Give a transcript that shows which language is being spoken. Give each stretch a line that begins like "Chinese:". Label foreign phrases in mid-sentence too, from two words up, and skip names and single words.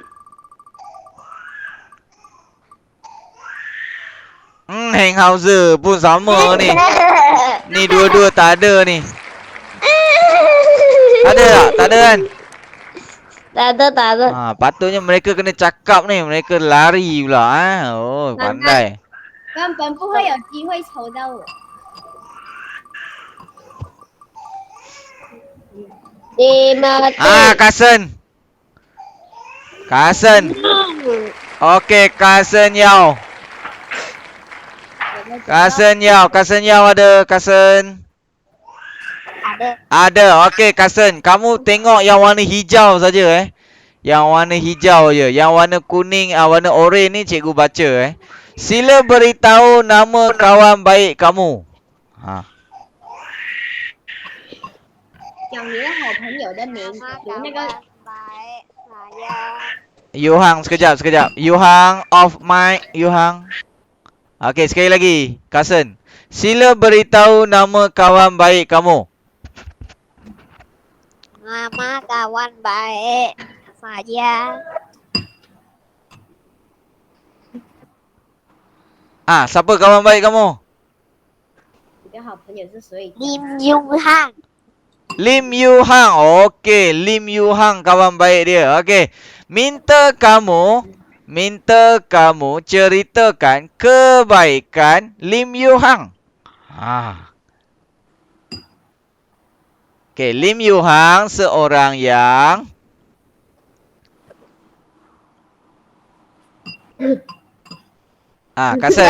Malay: Hanghauser pun sama ni. Ni dua-dua tak ada ni. Ada tak? Tak ada kan? Tak ada. Patutnya mereka kena cakap ni. Mereka lari pula. Oh, pandai.
Chinese: 根本不会有机会抽到我。
Malay: Timothy. Kasen. Okey, Kasen Yao. Kasen Yao ada, Kasen? Ada. Okey, Kasen. Kamu tengok yang warna hijau saja Yang warna hijau je. Yang warna kuning, warna oranye ni cikgu baca Sila beritahu nama kawan baik kamu.
Chinese: 讲你的好朋友的名，读那个
Malay: Yuhang, sekejap. Yuhang,
English: off mic,
Malay: Yuhang. Okey, sekali lagi. Kasen. Sila beritahu nama kawan baik kamu. Nama kawan baik saya. Siapa kawan baik kamu?
Chinese: 你的好朋友是谁？
Malay: Lim Yung Hang. Lim Yuhang. Okey, Lim Yuhang kawan baik dia. Okey. Minta kamu ceritakan kebaikan Lim Yuhang. Okey, Lim Yuhang seorang yang Kasen.